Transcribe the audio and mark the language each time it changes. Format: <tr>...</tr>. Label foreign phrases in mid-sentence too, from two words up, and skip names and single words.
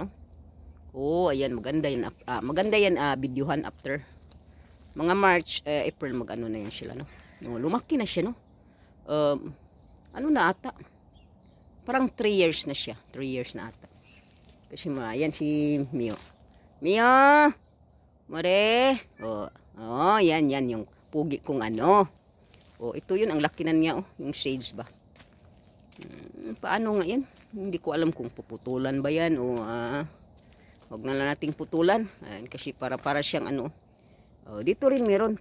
<tl>Ayan, maganda yan. Maganda yan, videohan after. Mga March, April, mag-ano na yan sila, no? Lumaki na siya, no? Ano na ata? Parang 3 years na siya. 3 years na ata. Kasi ayan si Mio. Mio! Mare! Yan yung pugi kong ano. Ito yun, ang laki na niya, yung shades ba. Paano nga yan? Hindi ko alam kung puputulan ba yan o wag na lang nating putulan. Ayan, kasi para siyang ano. Dito rin meron.</tl>